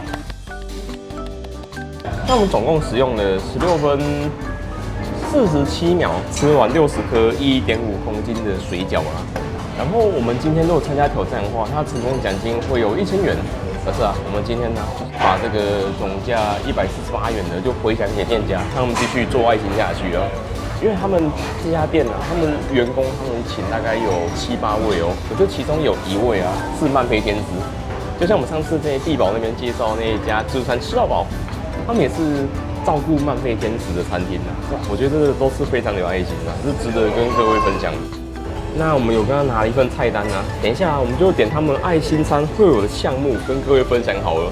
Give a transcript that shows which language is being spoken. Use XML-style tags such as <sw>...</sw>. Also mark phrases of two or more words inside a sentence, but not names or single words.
<zh>那我們總共使用了16分47秒，吃完60顆1.5公斤的水餃啦。然後我們今天如果參加挑戰的話，它成功獎金會有1000元。可是啊，我們今天呢，把這個總價148元的就回獎給店家，讓他們繼續做愛心下去啊。因為他們這家店啊，他們員工他們請大概有7、8位哦，我覺得其中有1位啊是慢飛天使。就像我們上次在地堡那邊介紹那一家自助餐吃到飽，他們也是照顧慢飛天使的餐廳啊。我覺得這個都是非常有愛心的，是值得跟各位分享的。那我們有跟他拿了一份菜單啊，等一下我們就點他們愛心餐會有的項目跟各位分享好了。</zh>